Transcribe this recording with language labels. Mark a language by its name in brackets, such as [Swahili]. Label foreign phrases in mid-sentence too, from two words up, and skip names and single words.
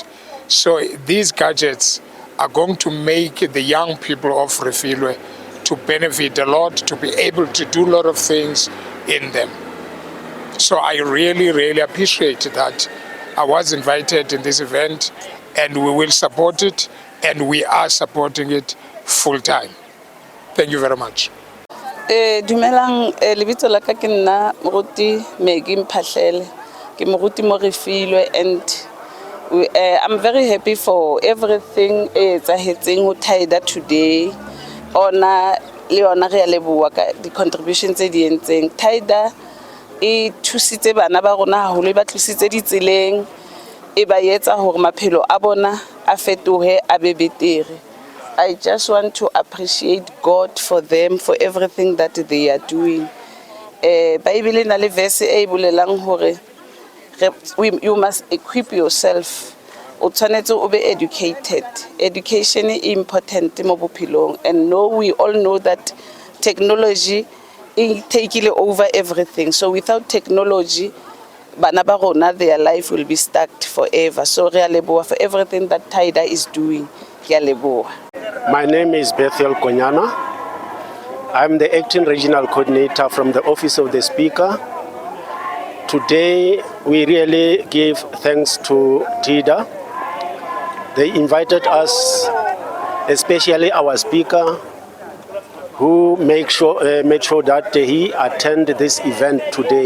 [English] So these gadgets are going to make the young people of Refilwe to benefit a lot, to be able to do a lot of things in them. So I really, really appreciate that I was invited in this event, and we will support it, and we are supporting it full time. Thank you very much. [Southern Sotho] Dumelang, lebitso la ka ke nna moruti Megi Mphahlele, ke moruti mo Refilwe, [English] and I'm very happy for everything [Southern Sotho] etsahetseng ho [English] Tyda today. [Southern Sotho] Ona le yona re a leboha ka di contributions tse di entseng. Tyda e thusitse bana ba rona haholo, e ba tlisitse ditseleng, e ba etsa hore maphelo a bona a fetohe a be betere. [English] I just want to appreciate God for them, for everything that they are doing. [Southern Sotho] Bible na le verse e bolelang hore [English] you must equip yourself. [Southern Sotho] O tshwanetse o be educated. [English] Education is important [Southern Sotho] mo bophelong, [English] and we all know that technology is taking over everything. So without technology, [Southern Sotho] bana ba rona, [English] their life will be stuck forever. So [Southern Sotho] re a leboha [English] for everything that Tyda is doing. [Southern Sotho] Ke a leboha. [English] My name is Bethel Konyana. I'm the Acting Regional Coordinator from the Office of the Speaker. Today, we really give thanks to Tyda. They invited us, especially our Speaker, who made sure that he attended this event today.